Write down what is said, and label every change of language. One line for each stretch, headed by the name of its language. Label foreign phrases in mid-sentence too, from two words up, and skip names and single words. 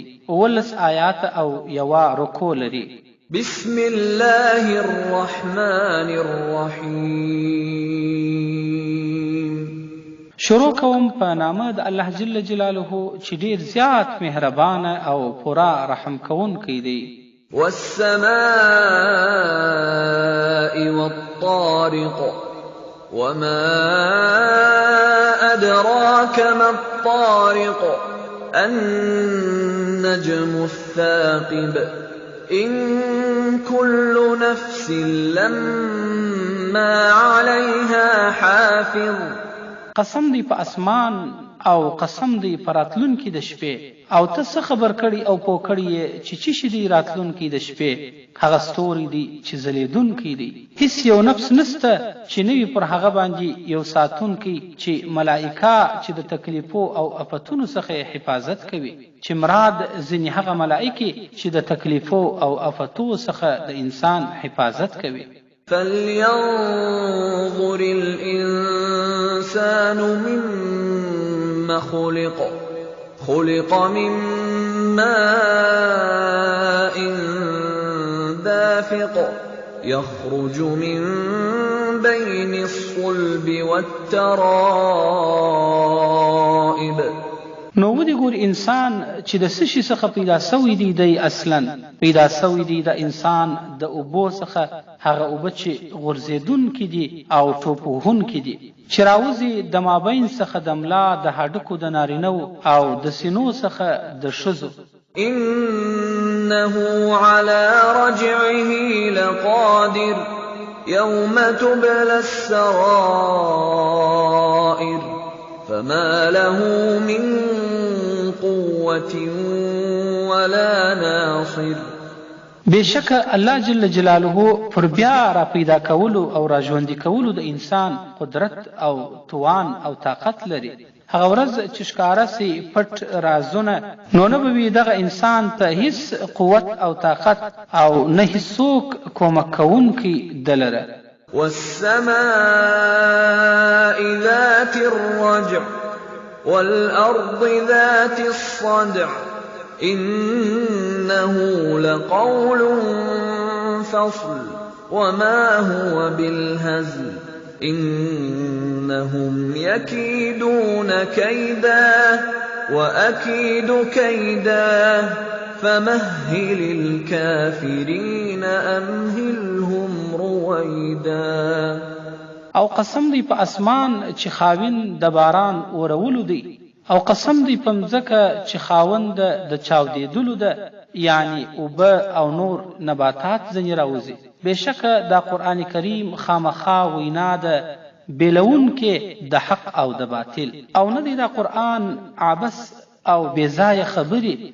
Pashto: 19 آیات او یوه رکوع لري.
Arabic: بسم الله الرحمن الرحیم.
Pashto: شروع کوم په نامه د
Arabic: الله جل جلاله
Pashto: چې ډیر زیات مهربان او پورا رحم کوونکی دی.
Arabic: والسماء والطارق وما أدراك ما الطارق النجم الثاقب إن كل نفس لما عليها حافظ.
Pashto: قسم دی په اسمان او قسم دی په راتلونکي د شپې، او ته څه خبر کړي او پوه کړي چې چی شي دی راتلونکي د شپې. هغه ستوري دي چې ځلېدونکي دي. هیڅ یو نفس نسته چې نه وي پر هغه باندې یو ساتونکی چې ملائکه چې د تکلیفو او افتونو څخه حفاظت کوي، چې مراد ځینې هغه ملائکې چې د تکلیفو او افتو څخه د انسان حفاظت کوي.
Arabic: فلينظر الإنسان مما خلق من ماء دافق يخرج من بين الصلب والترائب.
Pashto: نو ودې ګور انسان چې د څه شي څخه پیدا سوی دی، دی اصلا پیدا سوی دی د انسان د اوبو څخه، هغه اوبه چې غورځېدونکي دي او ټوپوهونکي دي، چې راوځي د مابین څخه د ملا د هډوکو د نارینهو او د سینو څخه د ښځو.
Arabic: إنه على رجعه لقادر يوم تبلى السرائر فما له من قوة ولا ناصر.
Pashto: بشک
Arabic: الله جل جلاله
Pashto: پر بیا را پیدا کولو او را ژوندي کولو د انسان قدرت او توان او طاقت لري. هغه ورځ چې ښکاره سي پټ رازونه، نو نه به وي دغه انسان ته هیڅ قوت او طاقت او نه هیڅوک کومک کوونکی دلره.
Arabic: والسماء ذات الرجع والأرض ذات الصدع إنه لقول فصل وما هو بالهزل إنهم يكيدون كيدا وأكيد كيدا فمهل الكافرين أمهلهم رويدا.
Pashto: او قسم دی په اسمان چې خاوند د باران اورولو دی، او قسم دی په مځکه چې خاوند د چاودېدلو ده، یعنی اوبه او نور نباتات ځنې راوځي. بېشکه دا قرآن کریم خامخا وینا ده بیلونکې د حق او د باطل، او نه دی دا قرآن عبث او بېځایه خبرې.